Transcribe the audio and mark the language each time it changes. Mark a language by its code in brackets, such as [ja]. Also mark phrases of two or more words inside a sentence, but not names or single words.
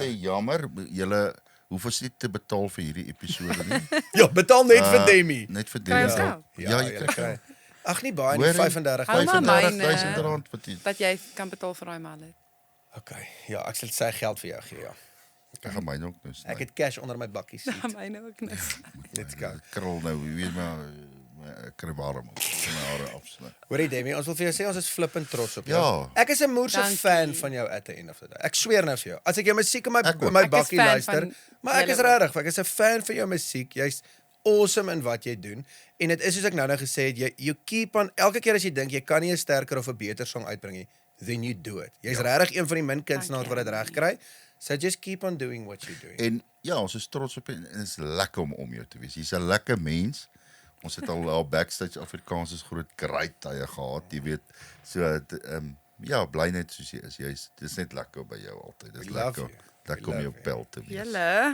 [af] sê jammer, julle hoef ons nie te betaal vir hierdie episode nie. Ja, betaal net vir Demi. Net vir Kry ons Demi. geld? Ja, jy julle kry. Ag nee, baie nie Hoorie, 35. Hou maar 35.000 myne. rand wat jy. Dat jy kan betaal vir daai mallet. Okay. Ja, ek sal sy geld vir jou gee, ja. Ek gaan myne ook nou sny. Ek het cash onder my bakkie sit. Myne ook niks. [en] Let's go. [af] Krul nou, jy weet maar ek kry warm op. My hare afsny. Hoorie Demi, ons wil vir jou sê ons is flippend trots op jou. Ja. Ek is 'n moerse Dankie. fan van jou [en] at the end of the day. [af] Ek sweer nou vir jou. As ek jou musiek in my Ek ook. in my Ek is bakkie fan luister, van maar ek is julle regtig, ek is 'n fan van jou musiek. Jy's awesome in wat jy doen. En dit is soos ek nou gesê het, [en] you keep on [af] elke keer as jy dink jy kan nie 'n sterker of 'n beter song uitbring nie, [en] then you do it. [af] Jy's regtig een van die min kunstenaars wat dit reg kry. [en] So just keep on doing what you're doing. [af] En ja, ons is trots op jou en dit is lekker om jou te wees. Jy's 'n lekker mens. Ons het al backstage Afrikaans is groot great tye gehad, jy weet. So ja, bly net soos jy is. Dis net lekker by jou altyd. Dis [en] We love [af] lekker. [en] you. [af] Lekker [en] We [af] om jou [en] love you. [af] pel te wees. Julle.